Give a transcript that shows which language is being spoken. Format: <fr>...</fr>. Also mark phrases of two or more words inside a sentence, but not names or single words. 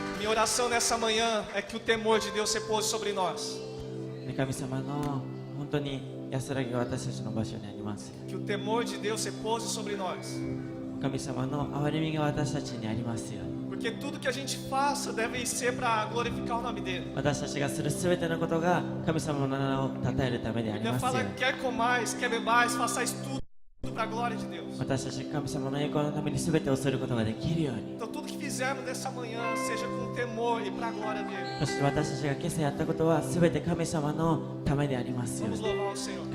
<pt>oração nessa manhã é que o temor de Deus repose sobre nós.</pt> <ja>神様の本当に安らぎが私たちの場所にあります。</ja> <pt>Que o temor de Deus repose sobre nós.</pt> <ja>神様の憐れみが私たちにありますように。</ja> <pt>Porque tudo que a gente faça deve ser para glorificar o nome dele.</pt> <ja>私たちがするすべてのことが神様の名を称えるためであり</ja> <pt>Ele</pt> <ja>ますよう</ja> <pt>fala,</pt> <ja>に。</ja> <pt>quer comais, quer bebais, façais tudo para a glória de Deus.</pt> <ja>私たちが神様の栄光のためにすべてをすることができるように。</ja> <pt>Então tudo que fizermos nessa manhã seja com temor e para a glória dele.</pt> <ja>そして私たちが今朝やったことはすべて神様のためでありますよう</ja> <pt>Vamos</pt> <ja>に。</ja> <pt>louvar o Senhor.</pt>